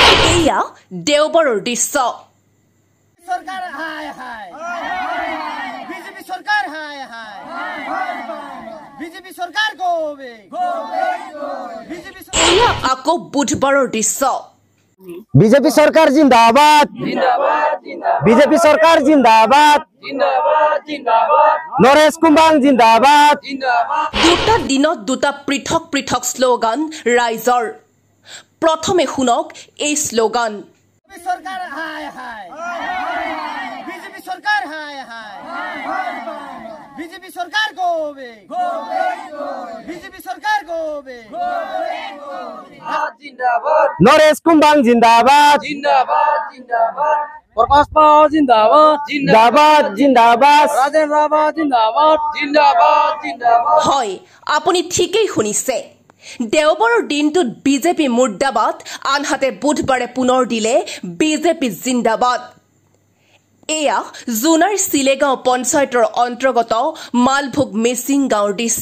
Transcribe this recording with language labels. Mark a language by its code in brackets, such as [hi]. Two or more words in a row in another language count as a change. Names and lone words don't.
[as] এয়া দেওবাৰৰ দৃশ্য। [hi] सरकार हाय हाय बीजेपी सरकार हाय हाय बीजेपी सरकार गोवे बीजेपी [as] এয়া আকৌ বুধবাৰৰ দৃশ্য। [hi] बीजेपी सरकार जिंदाबाद जिंदाबाद जिंदाबाद बीजेपी सरकार जिंदाबाद जिंदाबाद जिंदाबाद नरेश कुमार जिंदाबाद जिंदाबाद [as] দুটা দিনত দুটা পৃথক পৃথক শ্লোগান ৰাইজৰ। প্ৰথমে শুনক এই শ্লোগান। [hi] सरकार हाय हाय बीजेपी सरकार हाय हाय बीजेपी सरकार गोवे बीजेपी सरकार गोवे जिंदाबाद नरेश कुमार जिंदाबाद जिंदाबाद जिंदाबाद प्रकाश पाव जिंदाबाद जिंदाबाद जिंदाबाद राजेंद्र रावत जिंदाबाद जिंदाबाद जिंदाबाद [as] হয়, আপুনি ঠিকেই শুনিছে। দেওবাৰৰ দিনটোত বিজেপি মুৰ্দাবাদ, আনহাতে বুধবাৰে পুনৰ দিলে বিজেপি জিন্দাবাদ। এয়া জোনাৰ চিলেগাঁও পঞ্চায়তৰ অন্তৰ্গত মালভোগ মেচিং গাঁৱৰ দৃশ্য।